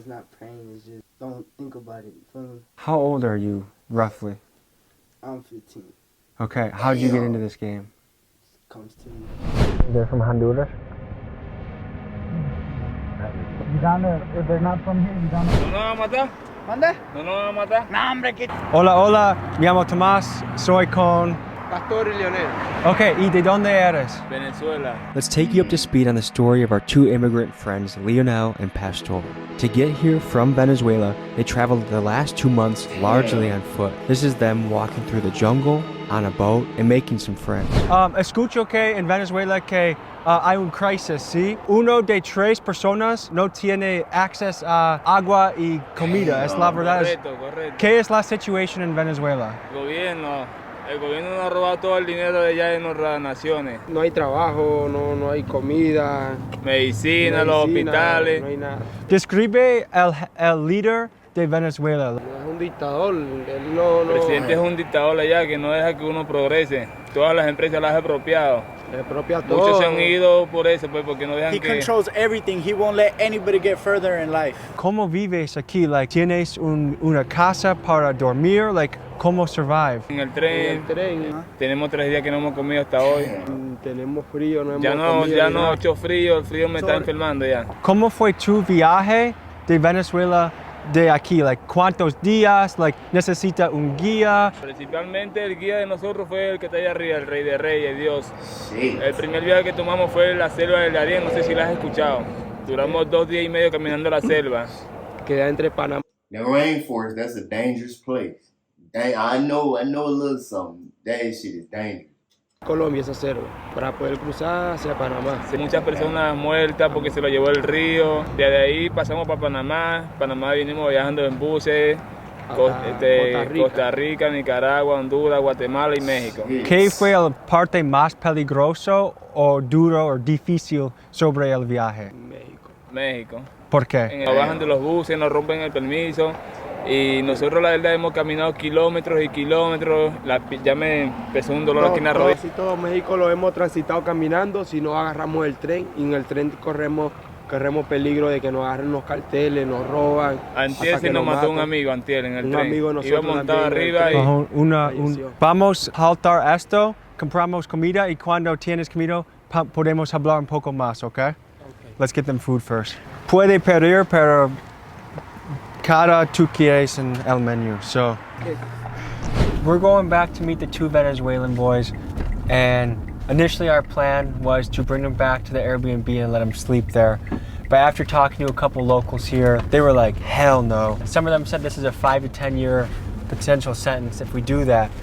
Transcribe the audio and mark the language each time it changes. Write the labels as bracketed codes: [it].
[en] It's not praying, it's just don't think about it. You feel me? How old are you, roughly? I'm 15. Okay, how did you get into this game? Comes to me. They're from Honduras? You down there, if they're not from here, you down there. [es] ¿No nos van a matar? ¿Mande? ¿No nos van a matar? No, hombre, que... Hola, hola, me llamo Tomás, soy con... Pastor y Leonel. Okay, ¿y de dónde eres? Venezuela. [en] Let's take you up to speed on the story of our 2 immigrant friends, Leonel and Pastor. To get here from Venezuela, they traveled the last 2 months largely on foot. This is them walking through the jungle, on a boat, and making some friends. [es] Escucho que en Venezuela que hay un crisis, ¿sí? Uno de 3 personas no tiene acceso a agua y comida, es la verdad. Correcto. ¿Qué es la situación en Venezuela? El gobierno nos ha robado todo el dinero de allá de nuestras naciones. No hay trabajo, no hay comida, Medicina, los hospitales. no hay nada. Describe el líder de Venezuela. Es un dictador, él no... El presidente es un dictador allá que no deja que uno progrese. Todas las empresas las ha apropiado. Expropia todo. Muchos se han ido por eso, pues, porque no dejan [en] He [es] que... [en] controls everything. He won't let anybody get further in life. [es] ¿Cómo vives aquí? Like, ¿tienes una casa para dormir? [en] Like, [es] ¿cómo [en] survive? [es] En el tren, tenemos 3 días que no hemos comido hasta hoy. Tenemos frío, no hemos Ya comido. no he hecho frío, el frío me está enfermando ya. ¿Cómo fue tu viaje de Venezuela de aquí? Like, ¿cuántos días? Like, ¿necesita un guía? Principalmente el guía de nosotros fue el que está allá arriba, el Rey de Reyes, Dios. [en] Shit. [es] El primer viaje que tomamos fue la selva del Darién, no sé si la has escuchado. Duramos 2 días y medio caminando la selva. Queda entre Panamá. [en] The rainforest, that's a dangerous place. I know a little something. That shit is dangerous. [es] Colombia esa selva para poder cruzar hacia Panamá. Hay muchas personas muertas porque se lo llevó el río. Desde ahí pasamos para Panamá. Panamá vinimos viajando en buses. Costa Rica, Nicaragua, Honduras, Guatemala y México. ¿Qué fue la parte más peligroso o duro o difícil sobre el viaje? México. ¿Por qué? Nos bajan de los buses, nos rompen el permiso. Y nosotros la verdad hemos caminado kilómetros y kilómetros. Ya me empezó un dolor aquí en la rodilla. Casi todo México lo hemos transitado caminando, si no agarramos el tren y en el tren corremos peligro de que nos agarren los carteles, nos roban. Antier se nos mató un amigo, antier en el tren. Amigo de nosotros iba montado también arriba y... Vamos a saltar esto, compramos comida y cuando tienes comida podemos hablar un poco más, ¿ok? [en] Let's get them food first. [es] Puede pedir, pero cada tú quieres en el menu. [en] So, we're going back to meet the 2 Venezuelan boys, and initially our plan was to bring them back to the Airbnb and let them sleep there. But after talking to a couple locals here, they were like, hell no. Some of them said this is a 5 to 10 year potential sentence if we do that.